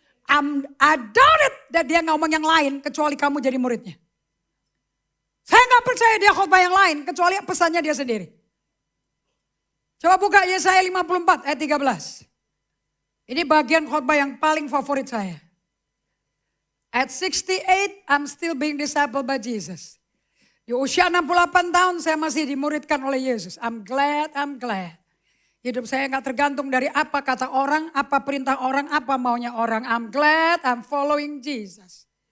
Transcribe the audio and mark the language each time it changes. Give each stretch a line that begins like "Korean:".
English: I doubt it that
Indonesian: dia ngomong yang lain kecuali kamu jadi muridnya. Saya nggak percaya dia khotbah yang lain kecuali pesannya dia sendiri. Coba buka Yesaya 54 ayat 13. Ini bagian khotbah yang paling favorit saya.
English: At 68, I'm still being discipled by Jesus.
Indonesian: Di usia 68 tahun saya masih dimuridkan oleh Yesus.
English: I'm glad.
Indonesian: Hidup saya gak tergantung dari apa kata orang, apa perintah orang, apa maunya orang.
English: I'm glad I'm following Jesus.